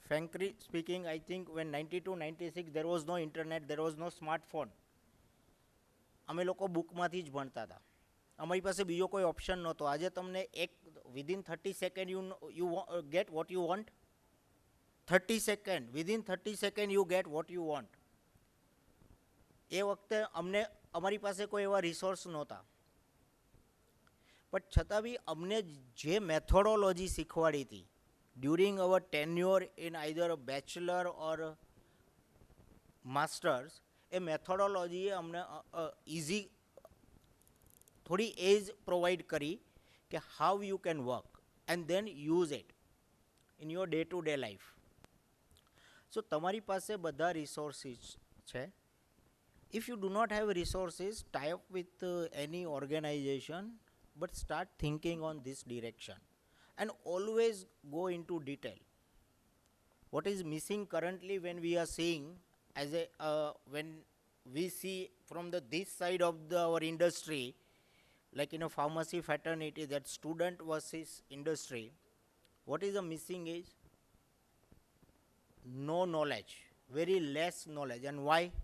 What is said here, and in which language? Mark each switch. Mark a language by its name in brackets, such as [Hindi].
[English] Frankly speaking, I think when 92, 96 there was no internet, there was no smartphone. [Gujarati] અમે લોકો બુકમાંથી જ ભણતા હતા. અમારી પાસે બીજો કોઈ ઓપ્શન નહોતો. આજે તમને [English] within 30 seconds you get what you want. 30 seconds, within 30 seconds you get what you want. [Gujarati] એ વખતે અમારી પાસે કોઈ એવા રિસોર્સ નહોતા. બટ છતાં બી અમને જે મેથોડોલોજી શીખવાડી હતી [English] during our tenure in either a bachelor or a masters, [Gujarati] એ મેથોડોલોજીએ અમને ઇઝી થોડી એજ પ્રોવાઈડ કરી કે [English] How you can work and then use it in your day to day life. [Gujarati] સો તમારી પાસે બધા રિસોર્સિસ છે. [English] If you do not have resources, tie up with any organization, but start thinking on this direction and always go into detail. What is missing currently when we are seeing as a when we see from this side of our industry, like in a pharmacy fraternity, that student versus industry, what is the missing is no knowledge, very less knowledge. And why?